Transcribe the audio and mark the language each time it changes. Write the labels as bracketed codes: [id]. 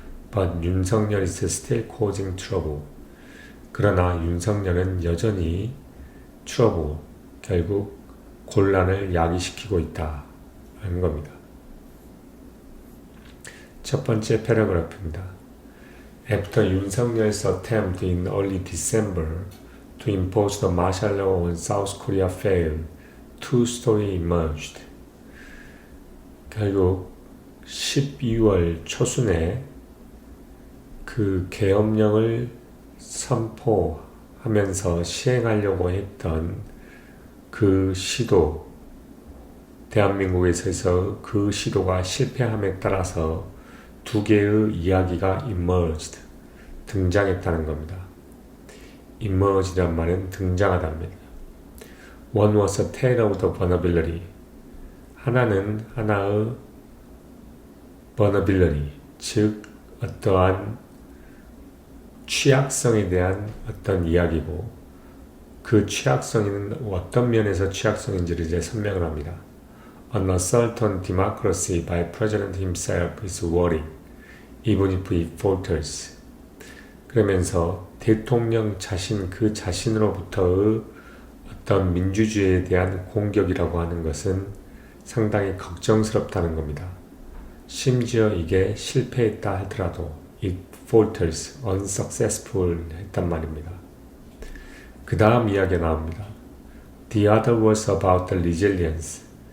[en] But 윤석열 is still causing trouble. [ko] 그러나 윤석열은 여전히 trouble, 결국 곤란을 야기시키고 있다. 라는 겁니다. 첫 번째 패러그래프입니다. [en] After 윤석열's attempt in early December to impose the martial law on South Korea failed, two stories emerged. [ko] 결국 12월 초순에 그 계엄령을 선포하면서 시행하려고 했던 그 시도, 대한민국에서 그 시도가 실패함에 따라서 두 개의 이야기가 emerged, 등장했다는 겁니다. emerge란 말은 등장하답니다. [en] One was a tale of the vulnerability. [ko] 하나는 하나의 vulnerability, 즉 어떠한 취약성에 대한 어떤 이야기고 그 취약성은 어떤 면에서 취약성인지를 이제 설명을 합니다. [en] An assault on democracy by President himself is worrying, even if he falters. [ko] 그러면서 대통령 그 자신으로부터의 어떤 민주주의에 대한 공격이라고 하는 것은 상당히 걱정스럽다는 겁니다. 심지어 이게 실패했다 하더라도 [en] it falters, unsuccessful [ko] 했단 말입니다. 그 다음 이야기가 나옵니다. [en] The other was about the resilience.